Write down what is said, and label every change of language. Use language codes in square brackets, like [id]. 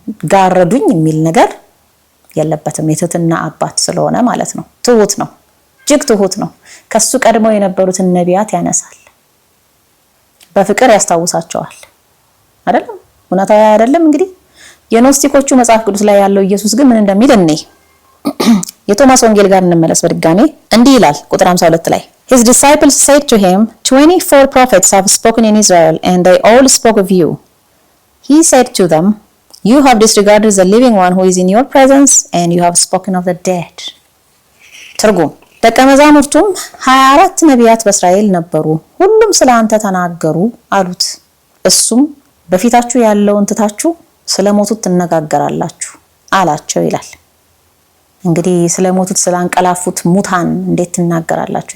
[am] ጋረዱኝ የሚል ነገር የለበትም። የትህትና አባት ስለሆነ ማለት ነው። ትሁት ነው፣ እጅግ ትሁት ነው። ከሱ ቀድመው የነበሩትን ነቢያት ያነሳል፣ በፍቅር ያስታውሳቸዋል። አይደለም እውነታው አይደለም። እንግዲህ የኖስቲኮቹ መጽሐፍ ቅዱስ ላይ ያለው ኢየሱስ ግን ምን እንደሚል እኔ የቶማስ ወንጌል ጋር እንመለስ በድጋሜ። እንዲህ ይላል ቁጥር 52 ላይ [en] His disciples said to him, 24 prophets have spoken in Israel, and they all spoke of you. He said to them, you have disregarded the living one who is in your presence, and you have spoken of the dead. [am] ትርጉም ደቀ መዛሙርቱም 24 ነቢያት በእስራኤል ነበሩ፣ ሁሉም ስለ አንተ ተናገሩ አሉት። እሱም በፊታችሁ ያለውን ትታችሁ ስለሞቱት ትነጋገራላችሁ አላቸው ይላል። እንግዲህ ስለሞቱት ስላንቀላፉት ሙታን እንዴት ትናገራላችሁ?